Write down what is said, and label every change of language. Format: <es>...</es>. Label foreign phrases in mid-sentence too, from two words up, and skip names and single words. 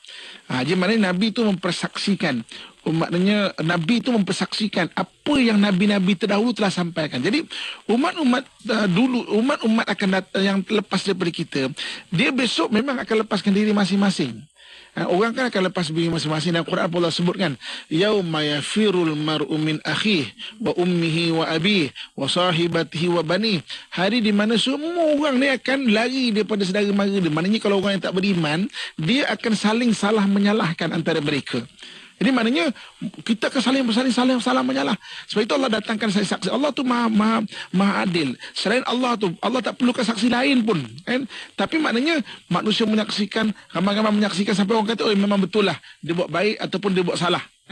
<ms>Jadi maknanya Nabi tu mempersaksikan, maknanya Nabi itu mempersaksikan apa yang Nabi-Nabi terdahulu telah sampaikan. Jadi umat-umat akan datang yang lepas daripada kita, dia besok memang akan lepaskan diri masing-masing. Orang kan akan lepas diri masing-masing. Dan Quran Allah sebutkan,</ms> <ar>يوم يفر المرء من أخيه وأمه وأبيه وصاحبته وبني.</ar> <ms>Hari di mana semua orang ni akan lari daripada saudara mara dia. Maknanya kalau orang yang tak beriman, dia akan saling salah menyalahkan antara mereka. Jadi maknanya kita akan saling menyalah. Sebab itu Allah datangkan saksi. Allah tu maha adil. Selain Allah tu, Allah tak perlukan saksi lain pun. Tapi maknanya manusia menyaksikan, ramai-ramai menyaksikan sampai orang kata, oh memang betul lah dia buat baik ataupun dia buat salah.</ms>